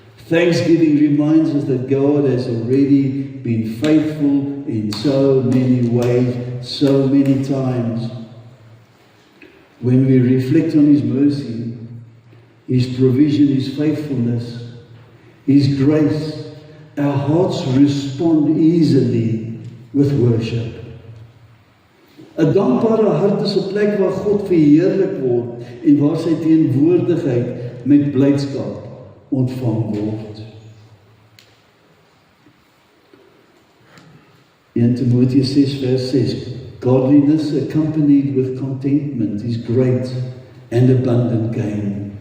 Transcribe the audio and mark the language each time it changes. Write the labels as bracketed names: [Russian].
[English] Thanksgiving reminds us that God has already been faithful in so many ways, so many times. When we reflect on His mercy, His provision, His faithfulness, His grace, our hearts respond easily with worship. [Afrikaans] 'n dankbare hart is 'n plek waar God verheerlik word en waar sy teenwoordigheid met blydskap ontvang word. [English] 1 Timotheus 6 vers 6, Godliness accompanied with contentment is great and abundant gain.